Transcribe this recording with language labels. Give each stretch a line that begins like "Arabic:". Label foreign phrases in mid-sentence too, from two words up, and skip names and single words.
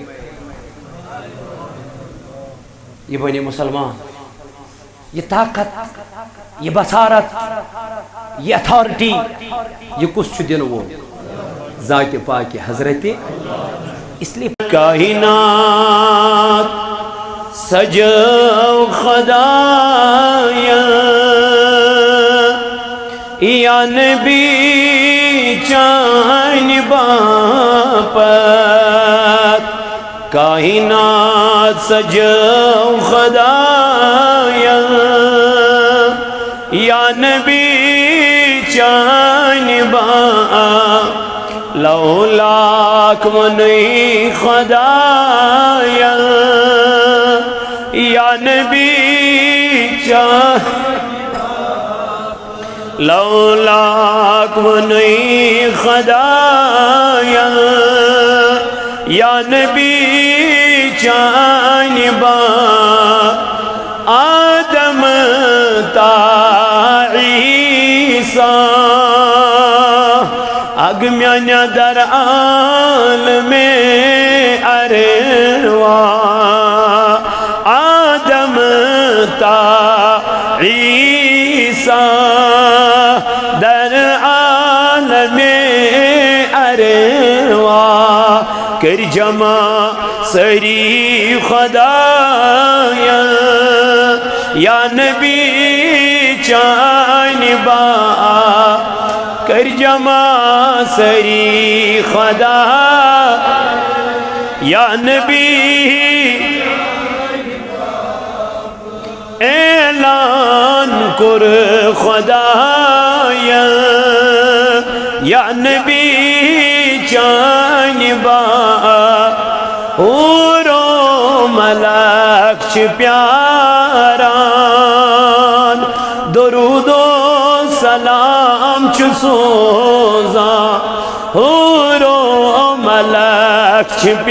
Kashmiri: یہ بنی مسلمان یہ طاقت یہ بصارت یہ اتھارٹی یہ کس چھ دن
Urdu: وہ ذات پاک حضرت اس لیے کائنات
Kashmiri: سجو خدایا یا نبی چان باپت کائنات سجو خدایا یا نبی چان باپت لولاک منی خدایا یا نبی چاہ لولاک منی خدایا یا نبی چان با آدم تا عیسیٰ اگمیاں در عالم اروا آدم تا عیسیٰ در عالم اروا کر جمع سری خدایا یا نبی چان با کر جمع سری خدا یا نبی اعلان کر خدایا یا نبی چان با حورو ملک چھ پیاران درود و سلام چھ سوزا حورو ملک چھ